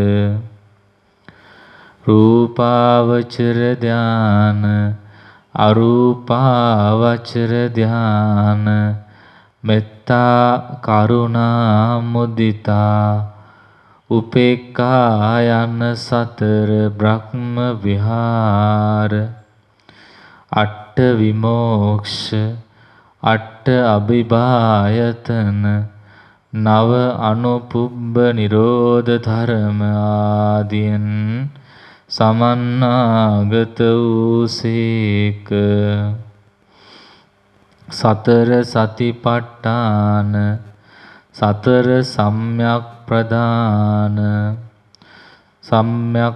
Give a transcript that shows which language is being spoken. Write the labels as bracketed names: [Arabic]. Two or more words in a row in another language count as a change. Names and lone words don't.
[Sinhala] රූපාවචර ධාන, අරූපාවචර ධාන, මෙත්තා [Pali] කරුණා මුදිතා උපේක්ඛා [Sinhala] යන සතර බ්‍රහ්ම විහාර, අට්ඨ විමෝක්ෂ, අට්ඨ අභිභායතන, නව අනුපුබ්බ නිරෝධ ධර්ම ආදීන් සමන්නාගත වූසේක. සතර සතිපට්ඨාන, සතර සම්‍යක් ප්‍රදාන, සම්‍යක්